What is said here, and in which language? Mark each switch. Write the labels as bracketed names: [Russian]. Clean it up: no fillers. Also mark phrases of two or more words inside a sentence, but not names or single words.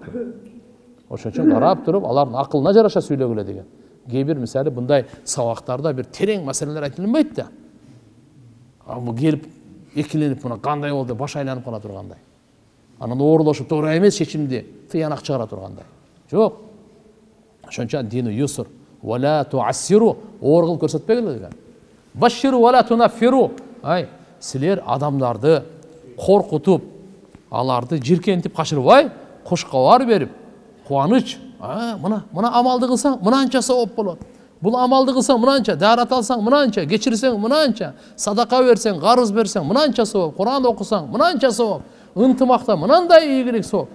[Kyrgyz] Ошон үчүн карап туруп, алардын акылына жараша сүйлөгүлө деген. Кээ бир мисалы мындай сабактарда бир терең маселелер айтылбайт да. Бу келип экиленип мына кандай болду, баш айланып кала тургандай. Анан оорлошуп туура эмес чечимди тыянак чыгара тургандай. Жок. Ошон үчүн [Arabic] الدين يسر ولا تعسروا, [Kyrgyz] оор кылып көрсөтпөгүлө деген. [Arabic] بشروا ولا تنفروا. [Kyrgyz] Ай, силер адамдарды коркутуп, аларды жиркентип качырбай, кош кабар берип, кубаныч, мына амалды кылсаң мынанча сооп болот. Бул амалды кылсаң мынанча, дарат алсаң мынанча, кечирсең мынанча, садака берсең, карыз берсең мынанча сооп, Куран окусаң мынанча сооп, ынтымакта мынандай ийгилик сооп.